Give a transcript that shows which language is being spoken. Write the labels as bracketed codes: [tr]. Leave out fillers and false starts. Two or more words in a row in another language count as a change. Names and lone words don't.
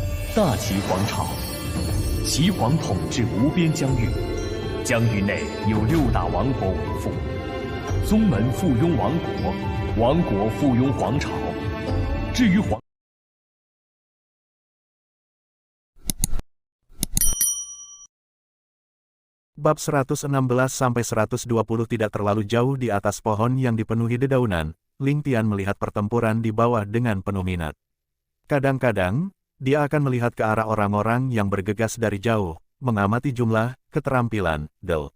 [zh] 大齐皇朝，齐皇统治无边疆域，疆域内有6大王国为父，宗门附庸王国，王国附庸皇朝。至于皇。 [id] Bab 116-120 tidak terlalu jauh di atas pohon yang dipenuhi dedaunan, Ling Tian melihat pertempuran di bawah dengan penuh minat. Kadang-kadang, dia akan melihat ke arah orang-orang yang bergegas dari jauh, mengamati jumlah, keterampilan, del.